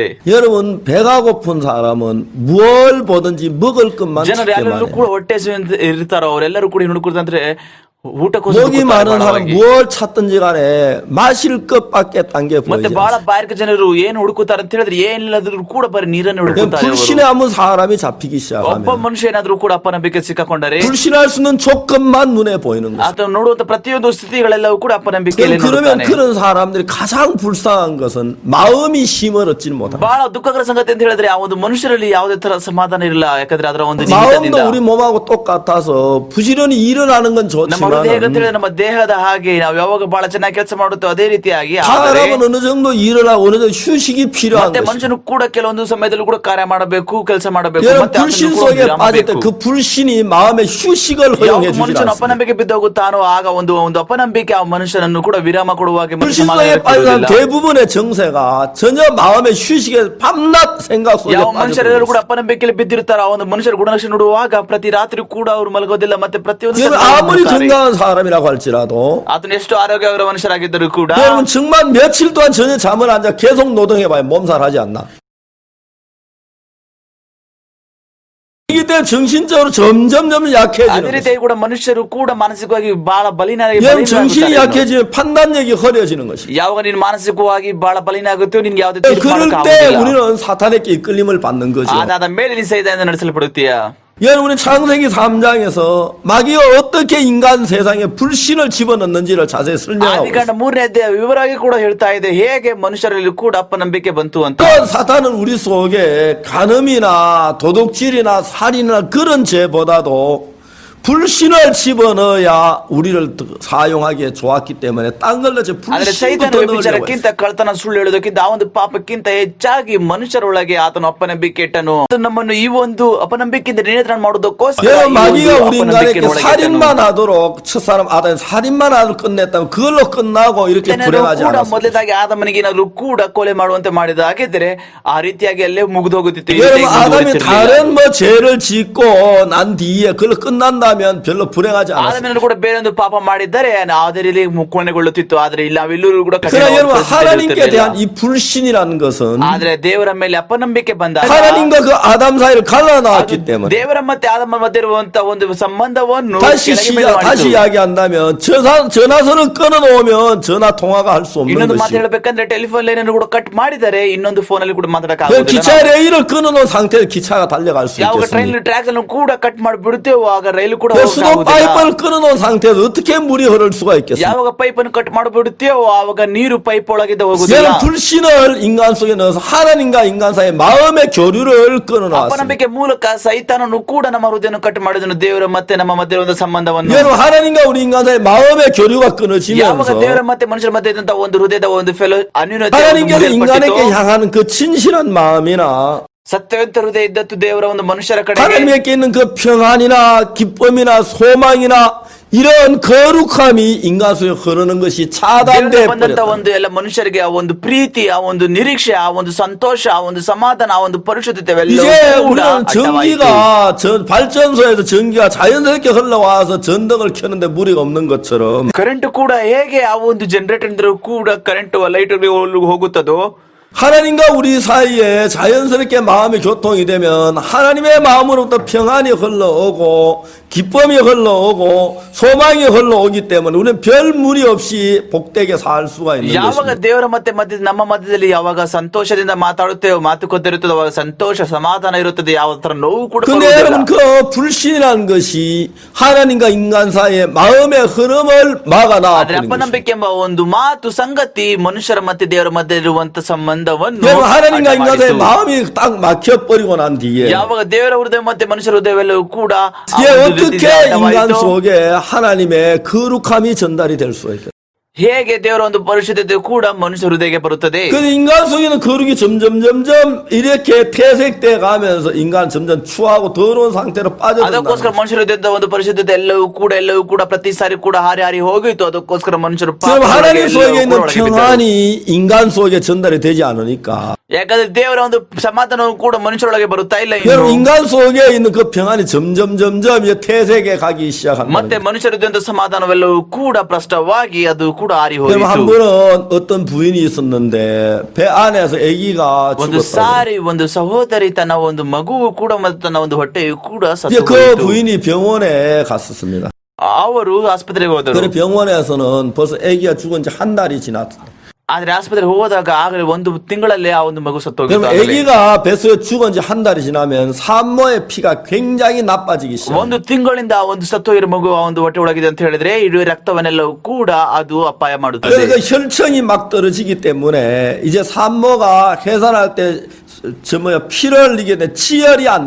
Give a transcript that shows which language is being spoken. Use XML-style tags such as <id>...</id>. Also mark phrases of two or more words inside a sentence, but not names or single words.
<ko>여러분 배가 고픈 사람은 무얼 보든지 먹을 것만</ko> <kn>ಜನರು</kn> <ko>찾기만</ko> <kn>ಎಲ್ಲರೂ</kn> <ko>해요.</ko> <kn>ಕೂಡ ಹೊಟ್ಟೆ ಇರ್ತಾರೋ ಅವರೆಲ್ಲರೂ ಕೂಡ ಹುಡುಕುದಂದ್ರೆ ಊಟಕ್ಕೋಸ್ಕರ</kn> <ko>목이</ko> <kn>ಹುಡುಕುತ್ತಾರೆ</kn> <ko>많은 사람</ko> <kn>ಬಹಳವಾಗಿ.</kn> <ko>뭘 찾든지 간에 마실 것밖에 딴 게</ko> <kn>ಮತ್ತೆ</kn> <ko>보이지</ko> <kn>ಬಹಳ</kn> <ko>않습니다.</ko> <kn>ಬಾರಿಕ ಜನರು ಏನು ಹುಡುಕುತ್ತಾರೆ ಅಂತ ಹೇಳಿದ್ರೆ ಏನಿಲ್ಲದ್ರೂ ಕೂಡ ಬರೀ ನೀರನ್ನು ಹುಡುಕುತ್ತಾರೆ ಅವರು.</kn> <ko>불신에 한번 사람이 잡히기</ko> <kn>ಒಬ್ಬ</kn> <ko>시작하면</ko> <kn>ಮನುಷ್ಯ ಏನಾದ್ರೂ ಕೂಡ ಅಪನಂಬಿಕೆ ಸಿಕ್ಕಾಕೊಂಡರೆ</kn> <ko>불신할 수 있는 조건만 눈에 보이는 거죠.</ko> <kn>ಆತ ನೋಡುವಂತ ಪ್ರತಿಯೊಂದು ಸ್ಥಿತಿಗಳೆಲ್ಲವೂ ಕೂಡ ಅಪನಂಬಿಕೆಯಲ್ಲಿ</kn> <ko>그러면</ko> <kn>ನೋಡುತ್ತಾನೆ.</kn> <ko>그런 사람들이 가장 불쌍한 것은 마음이 힘을 얻지는 못합니다.</ko> <kn>ಬಹಳ ದುಃಖಕರ ಸಂಗತಿ ಅಂತ ಹೇಳಿದ್ರೆ ಆ ಒಂದು ಮನುಷ್ಯರಲ್ಲಿ ಯಾವುದೇ ತರ ಸಮಾಧಾನ ಇರಲ್ಲ. ಯಾಕಂದ್ರೆ ಅದರ ಒಂದು</kn> <ko>마음도</ko> <kn>ನಿಮಿತ್ತದಿಂದ</kn> <ko>우리 몸하고 똑같아서 부지런히 일어나는 건</ko> <kn>ನಮ್ಮ ಹೃದಯ ಹೇಗೆ ಅಂತ</kn> <ko>좋지만</ko> <kn>ಹೇಳಿದ್ರೆ ನಮ್ಮ ದೇಹದ ಹಾಗೆ ನಾವು ಯಾವಾಗ ಬಹಳ ಚೆನ್ನಾಗಿ ಕೆಲಸ ಮಾಡುತ್ತೋ ಅದೇ ರೀತಿಯಾಗಿ ಆದರೆ</kn> <ko>사람은 어느 정도 일어나고 어느 정도 휴식이 필요한</ko> <kn>ಮತ್ತೆ</kn> <ko>것이죠.</ko> <kn>ಮನುಷ್ಯನು ಕೂಡ ಕೆಲವೊಂದು ಸಮಯದಲ್ಲೂ ಕೂಡ ಕಾರ್ಯ ಮಾಡಬೇಕು, ಕೆಲಸ ಮಾಡಬೇಕು,</kn> <ko>여러분</ko> <kn>ಮತ್ತೆ</kn> <ko>불신</ko> <kn>ಅದನ್ನು ಕೂಡ</kn> <ko>속에</ko> <kn>ವಿರಾಮ</kn> <ko>빠질 때</ko> <kn>ಬೇಕು.</kn> <ko>그 불신이 마음의 휴식을</ko> <kn>ಯಾವ</kn> <ko>허용해 주지</ko> <kn>ಮನುಷ್ಯನು</kn> <ko>않습니다.</ko> <kn>ಅಪನಂಬಿಕೆ ಬಿದ್ದೋಗುತ್ತಾನೋ ಆಗ ಒಂದು ಒಂದು ಅಪನಂಬಿಕೆ ಆ ಮನುಷ್ಯನನ್ನು ಕೂಡ ವಿರಾಮ ಕೊಡುವ ಹಾಗೆ ಮತ್ತೆ</kn> <ko>불신</ko> <kn>ಸಮಾಧಾನ</kn> <ko>속에 빠진 사람</ko> <kn>ಕೊಡುವುದಿಲ್ಲ.</kn> <ko>대부분의 정세가 전혀 마음의 휴식에 밤낮 생각 속에</ko> <kn>ಯಾವ ಮನುಷ್ಯರೆಲ್ಲರೂ ಕೂಡ</kn> <ko>빠져.</ko> <kn>ಅಪನಂಬಿಕೆಯಲ್ಲಿ ಬಿದ್ದಿರ್ತಾರೋ ಆ ಒಂದು ಮನುಷ್ಯರ ಗುಣಲಕ್ಷಣ ನೋಡುವಾಗ ಪ್ರತಿ ರಾತ್ರಿ ಕೂಡ ಅವರು ಮಲಗೋದಿಲ್ಲ, ಮತ್ತೆ ಪ್ರತಿಯೊಂದು</kn> <ko>여러분</ko> <kn>ಸಂದರ್ಭದಲ್ಲಿ</kn> <ko>아무리</ko> <kn>ಮಲಗುತ್ತಾರೆ.</kn> <ko>건강한 사람이라고 할지라도</ko> <kn>ಆತನು ಎಷ್ಟು ಆರೋಗ್ಯಕರ ಮನುಷ್ಯರಾಗಿದ್ದರೂ ಕೂಡ</kn> <ko>여러분 정말 며칠 동안 전혀 잠을 안 자 계속 노동해봐요. 몸살하지 않나? 이기 때문에 정신적으로 점점</ko> <kn>ಅದೇ</kn> <ko>약해지는 거예요.</ko> <kn>ರೀತಿಯಾಗಿ ಕೂಡ ಮನುಷ್ಯರು ಕೂಡ ಮಾನಸಿಕವಾಗಿ ಬಹಳ</kn> <ko>여러분 정신이</ko> <kn>ಬಲಿನಾಗುತ್ತಾರೆ.</kn> <ko>약해지면 판단력이 허려지는 것입니다.</ko> <kn>ಯಾವಾಗ ನೀನು ಮಾನಸಿಕವಾಗಿ ಬಹಳ ಬಲಿನಾಗುತ್ತೋ ನಿನ್ಗೆ ಯಾವುದೇ ತೀರ್ಪು</kn> <ko>그럴</ko> <kn>ಮಾಡೋಕೆ</kn> <ko>때</ko> <kn>ಆಗುವುದಿಲ್ಲ.</kn> <ko>우리는 사탄에게 이끌림을 받는 거죠.</ko> <kn>ಅದಾದ ಮೇಲೆ ನೀನು ಸೈತಾನದಿಂದ ನಡೆಸಲ್ಪಡುತ್ತೀಯ.</kn> <ko>여러분 창세기 3장에서 마귀가 어떻게 인간 세상에 불신을 집어넣는지를 자세히 설명하고 있어요.</ko> <kn>ಆದಿಕಾಂಡ 3ನೇ ಅಧ್ಯಾಯ ವಿವರವಾಗಿ ಕೂಡ ಹೇಳ್ತಾ ಇದೆ ಹೇಗೆ ಮನುಷ್ಯರಲ್ಲಿ ಕೂಡ ಅಪನಂಬಿಕೆ ಬಂತು ಅಂತ.</kn> <ko>그 사탄은 우리 속에 간음이나 도둑질이나 살인이나 그런 죄보다도 불신을 집어넣어야 우리를 사용하기에 좋았기 때문에 딴 걸로 이제</ko> <kn>ಆದ್ರೆ ಸೈತಾನ</kn> <ko>불신부터 넣으려고 했어요.</ko> <kn>ವಿಚಾರಕ್ಕಿಂತ ಕಳ್ತನ ಸುಳ್ಳು ಹೇಳೋದಕ್ಕಿಂತ ಆ ಒಂದು ಪಾಪಕ್ಕಿಂತ ಹೆಚ್ಚಾಗಿ ಮನುಷ್ಯರೊಳಗೆ ಆತನು ಅಪನಂಬಿಕೆ ಇಟ್ಟನು. ಅದು ನಮ್ಮನ್ನು ಈ ಒಂದು ಅಪನಂಬಿಕೆಯಿಂದ ನಿಯಂತ್ರಣ ಮಾಡೋದಕ್ಕೋಸ್ಕರ ಈ ಒಂದು</kn> <ko>마귀가 우리 인간에게</ko> <kn>ಅಪನಂಬಿಕೆಯೊಳಗೆ</kn> <ko>살인만</ko> <kn>ಇಟ್ಟನು.</kn> <ko>하도록 첫사람 아담 살인만 하도록 끝냈다면 그걸로 끝나고 이렇게</ko> <kn>ಜನರು</kn> <ko>불행하지</ko> <kn>ಕೂಡ</kn> <ko>않았어요.</ko> <kn>ಮೊದಲೇದಾಗಿ ಆದಮನಿಗೆ ಏನಾದ್ರು ಕೂಡ ಕೊಲೆ ಮಾಡುವಂತೆ ಮಾಡಿದ ಹಾಗಿದ್ರೆ ಆ ರೀತಿಯಾಗಿ ಅಲ್ಲೇ ಮುಗಿದು ಹೋಗುತ್ತಿತ್ತು. ಈ</kn> <ko>여러분</ko> <kn>ರೀತಿಯಾಗಿ</kn> <ko>아담이</ko> <kn>ಮುಂದುವರಿತಿರ್ಲಿಲ್ಲ.</kn> <ko>다른 뭐 죄를 짓고 난 뒤에 그걸로 끝난다면 별로 불행하지 않았어요.</ko> <kn>ಆದಮೇಲೆ ಕೂಡ ಬೇರೊಂದು ಪಾಪ ಮಾಡಿದ್ದಾರೆ ಅದೇ ರೀತಿ ಕೊನೆಗೊಳ್ಳುತ್ತಿತ್ತು. ಆದ್ರೆ ಇಲ್ಲ ಅವೆಲ್ಲರೂ ಕೂಡ ಕಠಿಣ</kn> <ko>그러나 여러분</ko> <kn>ಪರಿಸ್ಥಿತಿಯಲ್ಲಿ</kn> <ko>하나님께</ko> <kn>ಇರುತ್ತಿರಲಿಲ್ಲ.</kn> <ko>대한 이 불신이라는 것은</ko> <kn>ಆದ್ರೆ ದೇವರ ಮೇಲೆ ಅಪನಂಬಿಕೆ ಬಂದಾಗ</kn> <ko>하나님과 그 아담 사이를 갈라놨기 때문에</ko> <kn>ದೇವರ ಮತ್ತೆ ಆದಮ ಮಧ್ಯೆ ಇರುವಂತ ಒಂದು ಸಂಬಂಧವನ್ನು</kn> <ko>다시 이야기한다면 전화선을 끊어놓으면 전화 통화가 할 수 없는</ko> <kn>ಇನ್ನೊಂದು ಮಾತು</kn> <ko>것이</ko> <kn>ಹೇಳ್ಬೇಕಂದ್ರೆ</kn> <en>telephone line</en> <kn>ಅನ್ನು ಕೂಡ ಕಟ್ ಮಾಡಿದರೆ ಇನ್ನೊಂದು ಫೋನ್ ಅಲ್ಲಿ ಕೂಡ ಮಾತಾಡಕ್</kn> <ko>그</ko> <kn>ಆಗುದಿಲ್ಲ.</kn> <ko>기차 레일을 끊어놓은 상태에서 기차가 달려갈 수</ko> <kn>ಯಾವಾಗ ಟ್ರೈನ್</kn> <ko>있겠습니까?</ko> <kn>ಟ್ರ್ಯಾಕ್ ಅನ್ನು ಕೂಡ ಕಟ್ ಮಾಡಿಬಿಡುತ್ತೇವೋ ಆಗ ರೈಲು ಕೂಡ</kn> <ko>그</ko> <kn>ಹೋಗಕ್</kn> <ko>수도</ko> <kn>ಆಗುದಿಲ್ಲ.</kn> <ko>파이프를 끊어놓은 상태에서 어떻게 물이 흐를 수가 있겠습니까?</ko> <kn>ಯಾವಾಗ ಪೈಪ್ ಅನ್ನು ಕಟ್ ಮಾಡಿಬಿಡುತ್ತೇವೋ ಆವಾಗ ನೀರು ಪೈಪ್ ಒಳಗಿಂದ ಹೋಗುದಿಲ್ಲ.</kn> <ko>여러분 불신을 인간 속에 넣어서 하나님과 인간 사이의 마음의 교류를 끊어놨습니다.</ko> <kn>ಅಪನಂಬಿಕೆ ಮೂಲಕ ಸೈತಾನನು ಕೂಡ ನಮ್ಮ ಹೃದಯವನ್ನು ಕಟ್ ಮಾಡಿದನು. ದೇವರ ಮತ್ತೆ ನಮ್ಮ ಮಧ್ಯೆ ಒಂದು ಸಂಬಂಧವನ್ನು</kn> <ko>여러분 하나님과 우리 인간 사이의 마음의 교류가</ko> <kn>ಯಾವಾಗ</kn> <ko>끊어지면서</ko> <kn>ದೇವರ ಮತ್ತೆ ಮನುಷ್ಯರ ಮಧ್ಯೆ ಇದ್ದಂತ ಒಂದು ಹೃದಯದ ಒಂದು ಅನ್ಯೂನ್ಯತೆ</kn> <ko>하나님께서 인간에게</ko> <kn>ಮುರಿಯಲ್ಪಟ್ಟಿತು.</kn> <ko>향하는 그 진실한 마음이나</ko> <kn>ಸತ್ಯವಂತ ಹೃದಯ ಇದ್ದತ್ತು ದೇವರ ಒಂದು ಮನುಷ್ಯರ ಕಡೆ</kn> <ko>하나님께 있는 그 평안이나 기쁨이나 소망이나 이런 거룩함이 인간 속에 흐르는 것이 차단돼</ko> <kn>ಬಂದಂತ</kn> <ko>버렸다.</ko> <kn>ಒಂದು ಎಲ್ಲ ಮನುಷ್ಯರಿಗೆ ಆ ಒಂದು ಪ್ರೀತಿ, ಆ ಒಂದು ನಿರೀಕ್ಷೆ, ಆ ಒಂದು ಸಂತೋಷ, ಆ ಒಂದು ಸಮಾಧಾನ, ಆ ಒಂದು ಪರಿಶುದ್ಧತೆ</kn> <ko>이제</ko> <kn>ಅವೆಲ್ಲವೂ ಕೂಡ</kn> <ko>우리는</ko> <kn>ಅಡ್ಡವಾಯಿತು.</kn> <ko>전기가 발전소에서 전기가 자연스럽게 흘러와서 전등을 켜는데 무리가 없는 것처럼</ko> <kn>ಕರೆಂಟ್ ಕೂಡ ಹೇಗೆ ಆ ಒಂದು ಜನರೇಟರ್ ಇಂದ ಕೂಡ</kn> <en>current light</en> <kn>ಹೋಗುತ್ತದೋ</kn> <ko>하나님과 우리 사이에 자연스럽게 마음의 교통이 되면 하나님의 마음으로부터 평안이 흘러오고 기쁨이 흘러오고 소망이 흘러오기 때문에 우리는 별 무리 없이 복되게 살 수가 있는</ko> <kn>ಯಾವಾಗ</kn> <ko>것입니다.</ko> <kn>ದೇವರ ಮತ್ತೆ ಮಧ್ಯ ನಮ್ಮ ಮಧ್ಯದಲ್ಲಿ ಯಾವಾಗ ಸಂತೋಷದಿಂದ ಮಾತಾಡುತ್ತೇವೆ, ಮಾತುಕತೆ ಇರುತ್ತದೆ, ಅವಾಗ ಸಂತೋಷ ಸಮಾಧಾನ ಇರುತ್ತದೆ. ಯಾವ ತರ ನೋವು ಕೂಡ</kn> <ko>근데</ko> <kn>ಬರುವುದಿಲ್ಲ.</kn> <ko>여러분 그 불신이라는 것이 하나님과 인간 사이의 마음의 흐름을 막아놔</ko> <kn>ಆದ್ರೆ</kn> <ko>버리는 것입니다.</ko> <kn>ಅಪನಂಬಿಕೆ ಎಂಬ ಒಂದು ಮಾತು ಸಂಗತಿ ಮನುಷ್ಯರ ಮತ್ತೆ ದೇವರ ಮಧ್ಯೆ ಇರುವಂತ ಸಂಬಂಧವನ್ನು</kn> <ko>여러분 하나님과</ko> <kn>ಅಡ್ಡ</kn> <ko>인간 사이의</ko> <kn>ಮಾಡಿತು.</kn> <ko>마음이 딱 막혀버리고 난 뒤에</ko> <kn>ಯಾವಾಗ ದೇವರ ಹೃದಯ ಮತ್ತೆ ಮನುಷ್ಯರ ಹೃದಯವೆಲ್ಲವೂ ಕೂಡ ಆ</kn> <ko>이게</ko> <kn>ಒಂದು</kn> <ko>어떻게</ko> <kn>ರೀತಿಯಿಂದ</kn> <ko>인간</ko> <kn>ಅಡ್ಡವಾಯಿತು.</kn> <ko>속에 하나님의 거룩함이 전달이 될 수가 있겠어요?</ko> <kn>ಹೇಗೆ ದೇವರ ಒಂದು ಪರಿಶುದ್ಧತೆ ಕೂಡ ಮನುಷ್ಯ ಹೃದಯಕ್ಕೆ ಬರುತ್ತದೆ.</kn> <ko>그 인간 속에는 거룩이 점점 이렇게 퇴색돼 가면서 인간 점점 추하고 더러운 상태로 빠져든다.</ko> <kn>ಅದಕ್ಕೋಸ್ಕರ ಮನುಷ್ಯರ ಹೃದಯದ ಒಂದು ಪರಿಶುದ್ಧತೆ ಎಲ್ಲವೂ ಕೂಡ ಪ್ರತಿ ಸಾರಿ ಕೂಡ ಹಾರಿ ಹೋಗಿತ್ತು. ಅದಕ್ಕೋಸ್ಕರ ಮನುಷ್ಯರು</kn> <ko>지금 하나님</ko> <kn>ಪಾಪದೊಳಗೆ</kn> <ko>속에</ko> <kn>ಎಲ್ಲವೂ</kn> <ko>있는</ko> <kn>ಕೂಡ ಒಳಗೆ ಬಿದ್ದರು.</kn> <ko>평안이 인간 속에 전달이 되지 않으니까</ko> <kn>ಯಾಕಂದ್ರೆ ದೇವರ ಒಂದು ಸಮಾಧಾನವು ಕೂಡ ಮನುಷ್ಯರೊಳಗೆ ಬರುತ್ತಾ ಇಲ್ಲ.</kn> <ko>여러분</ko> <kn>ಇನ್ನು</kn> <ko>인간 속에 있는 그 평안이 점점 이제 퇴색해 가기 시작합니다.</ko> <kn>ಮತ್ತೆ ಮನುಷ್ಯರ ಹೃದಯದ ಸಮಾಧಾನವೆಲ್ಲವೂ ಕೂಡ ಭ್ರಷ್ಟವಾಗಿ ಅದು ಕೂಡ ಹಾರಿ</kn> <ko>여러분 한</ko> <kn>ಹೋಯಿತು.</kn> <ko>번은 어떤 부인이 있었는데 배 안에서 아기가</ko> <kn>ಒಂದು</kn> <ko>죽었다.</ko> <kn>ಸಾರಿ ಒಂದು ಸಹೋದರಿ ತನ್ನ ಒಂದು ಮಗುವು ಕೂಡ ಮತ್ತು ತನ್ನ ಒಂದು ಹೊಟ್ಟೆಯು ಕೂಡ</kn> <ko>이제</ko> <kn>ಸತ್ತು</kn> <ko>그</ko> <kn>ಹೋಯಿತು.</kn> <ko>부인이 병원에 갔었습니다.</ko> <kn>ಅವರು ಆಸ್ಪತ್ರೆಗೆ ಹೋದರು.</kn> <ko>그래 병원에서는 벌써 아기가 죽은 지 한 달이 지났다.</ko> <kn>ಆದ್ರೆ ಆಸ್ಪತ್ರೆಗೆ ಹೋದಾಗ ಆಗಲೇ ಒಂದು ತಿಂಗಳಲ್ಲೇ ಆ ಒಂದು ಮಗು</kn> <ko>그럼</ko> <kn>ಸತ್ತೋಗಿತ್ತು.</kn> <ko>아기가 뱃속에 죽은 지 한 달이 지나면 산모의 피가 굉장히 나빠지기 시작해요.</ko> <kn>ಒಂದು ತಿಂಗಳಿಂದ ಆ ಒಂದು ಸತ್ತೋಗಿರೋ ಮಗು ಆ ಒಂದು ಹೊಟ್ಟೆ ಒಳಗಿದೆ ಅಂತ ಹೇಳಿದ್ರೆ ಇಡೀ ರಕ್ತವನ್ನೆಲ್ಲವೂ ಕೂಡ ಅದು ಅಪಾಯ ಮಾಡುತ್ತದೆ.</kn> <ko>그래서 혈청이 막 떨어지기 때문에 이제 산모가 해산할 때 피를 흘리게 돼 치열이 안</ko>